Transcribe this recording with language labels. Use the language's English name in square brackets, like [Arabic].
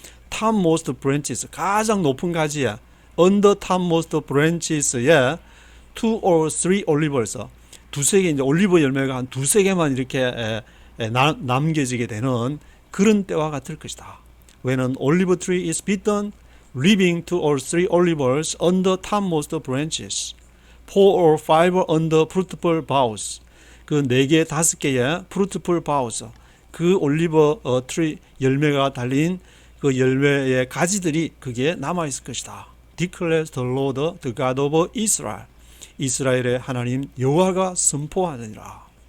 [Korean] topmost branches, 가장 높은 가지에 [English] on the topmost branches [Korean] 에 [English] 2 or 3 olives, [Korean] 두세 개, 이제 올리브 열매가 한 두세 개만 이렇게 남겨지게 되는 그런 때와 같을 것이다. [English] When an olive tree is beaten, leaving 2 or 3 olives on the topmost branches, 4 or 5 on the fruitful boughs. [Korean] 그 4개, 5개의 fruitful boughs. 그 올리브 트리 열매가 달린 그 열매의 가지들이 그게 남아 있을 것이다. [English] Declares the Lord, the God of Israel. [Korean] 이스라엘의 하나님 여호와가 선포하느니라.